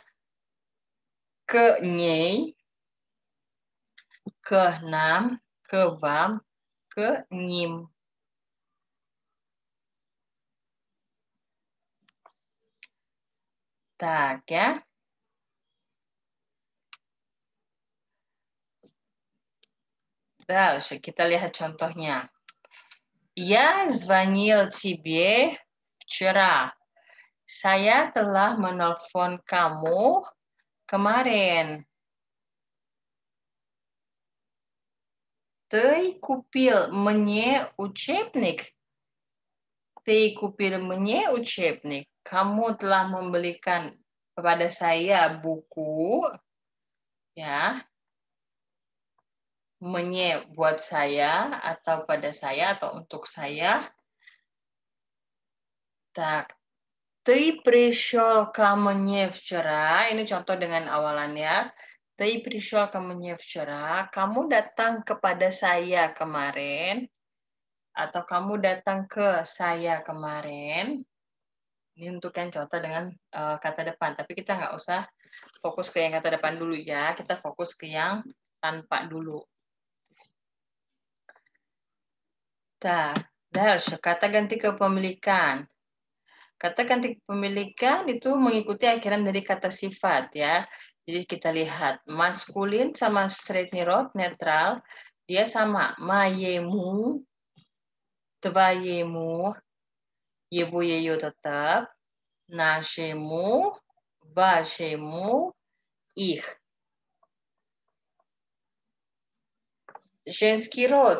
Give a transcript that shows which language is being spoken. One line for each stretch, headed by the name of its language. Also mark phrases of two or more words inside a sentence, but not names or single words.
Russian: К ней, к нам, к вам, к ним.
Indonesian: Tak ya. Дальше kita lihat contohnya.
Russian: Я звонил тебе вчера.
Indonesian: Saya telah menelpon kamu kemarin.
Russian: Ты купил мне учебник? Ты купил мне учебник.
Indonesian: Kamu telah membelikan kepada saya buku. Ya. Мне buat saya atau pada saya atau untuk saya.
Russian: Так. Ты пришел ко мне вчера.
Indonesian: Ini contoh dengan awalannya.
Russian: Ты пришел ко мне вчера.
Indonesian: Kamu datang kepada saya kemarin. Atau kamu datang ke saya kemarin. Ini untuk yang contoh dengan kata depan. Tapi kita nggak usah fokus ke yang kata depan dulu ya. Kita fokus ke yang tanpa dulu.
Russian: Дальше.
Indonesian: Kata ganti kepemilikan. Kata ganti kepemilikan itu mengikuti akhiran dari kata sifat ya. Jadi kita lihat maskulin sama
Russian: средний род
Indonesian: netral dia sama.
Russian: Моему, твоему, его, ее tetap, нашему, вашему, их. Женский род.